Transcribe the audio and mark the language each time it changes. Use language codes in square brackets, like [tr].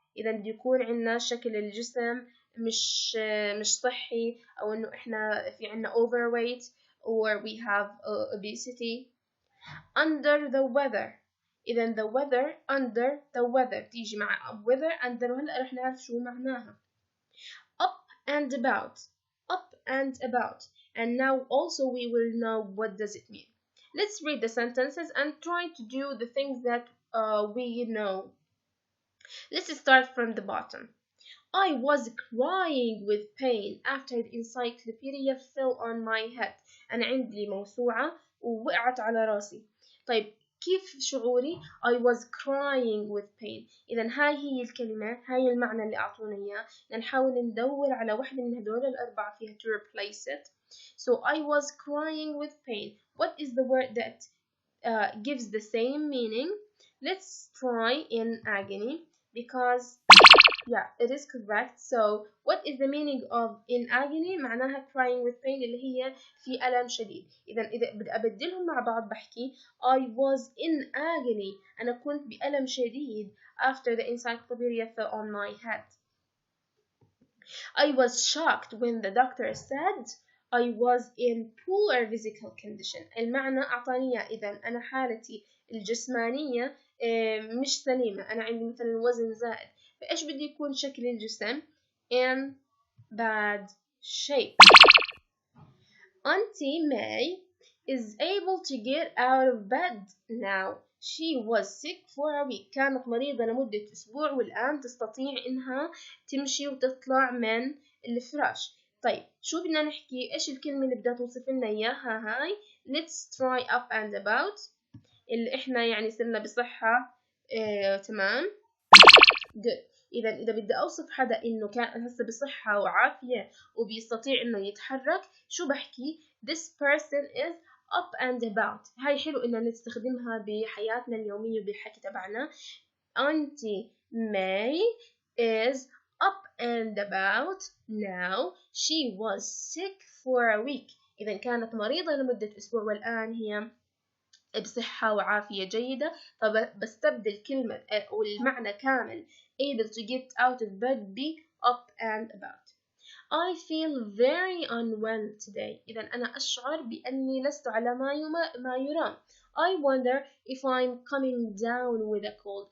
[ar] إذا بده يكون عندنا شكل الجسم مش صحي أو إنه إحنا في عندنا [en] overweight or we have obesity. Under the weather. [ar] إذا [en] the weather under the weather [ar] تيجي مع [en] weather under [ar] وهلأ رح نعرف شو معناها. [en] Up and about. Up and about. And now also we will know what does it mean. Let's read the sentences and try to do the things that we know. Let's start from the bottom. I was crying with pain after the encyclopedia fell on my head. [ar] أنا عندي موسوعة ووقعت على راسي. طيب كيف شعوري؟ [en] I was crying with pain. [ar] إذا هاي هي الكلمة، هاي المعنى اللي أعطونا إياه. نحاول ندور على واحدة من هدول الأربعة فيها [en] to replace it. So I was crying with pain. What is the word that gives the same meaning? Let's try in agony because yeah, it is correct. So what is the meaning of in agony? [ar] معناها [en] crying with pain [ar] اللي هي في ألم شديد. إذا بدي أبدلهم مع بعض بحكي [en] I was in agony. [ar] أنا كنت بألم شديد [en] after the encyclopedia fell on my head. I was shocked when the doctor said I was in poor physical condition. [ar] المعنى أعطاني إذا أنا حالتي الجسمانية مش سليمة. أنا عندي مثلا وزن زائد. فإيش بدي يكون شكل الجسم؟ [en] In bad shape. Auntie May is able to get out of bed now. She was sick for a week. [ar] كانت مريضة لمدة أسبوع والآن تستطيع إنها تمشي وتطلع من الفراش. طيب شو بدنا نحكي؟ إيش الكلمة اللي بدها توصف لنا إياها هاي؟ [en] Let's try up and about. [ar] اللي إحنا يعني صرنا بصحة تمام. Good. إذا بدي أوصف حدا إنه كان هسه بصحة وعافية وبيستطيع إنه يتحرك شو بحكي؟ [en] This person is up and about. [ar] هاي حلو إننا نستخدمها بحياتنا اليومية وبالحكي تبعنا. [en] Auntie May is up and about now. She was sick for a week. [ar] إذا كانت مريضة لمدة أسبوع والآن هي بصحة وعافية جيدة، فبستبدل كلمة أو المعنى كامل [en] able to get out of bed [ar] ب [en] up and about. I feel very unwell today. [ar] إذا أنا أشعر بأني لست على ما يرام. [en] I wonder if I'm coming down with a cold.